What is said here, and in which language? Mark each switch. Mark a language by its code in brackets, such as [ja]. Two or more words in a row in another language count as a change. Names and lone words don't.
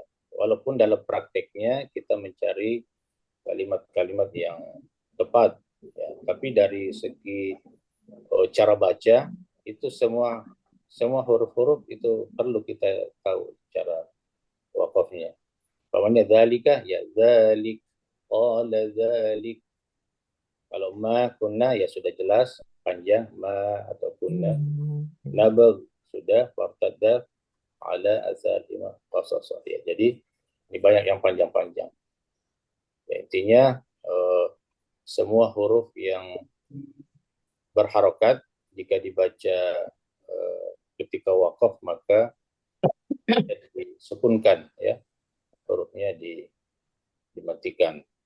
[id] Walaupun dalam prakteknya kita mencari kalimat-kalimat yang tepat, ya, tapi dari segi cara baca itu semua huruf-huruf itu perlu kita tahu cara wakafnya. Pokoknya dzalika ya dzalik, [ar] qala dzalik. [id] Kalau [ar] ma kunna [id] ya sudah jelas panjang ma atau kunna. [ar] Nabag sudah wartadda ala asarima qasas. [id] Ya, jadi ini banyak yang panjang-panjang. Ya, intinya semua huruf yang berharokat jika dibaca ketika wakaf maka disukunkan, ya, hurufnya dimatikan.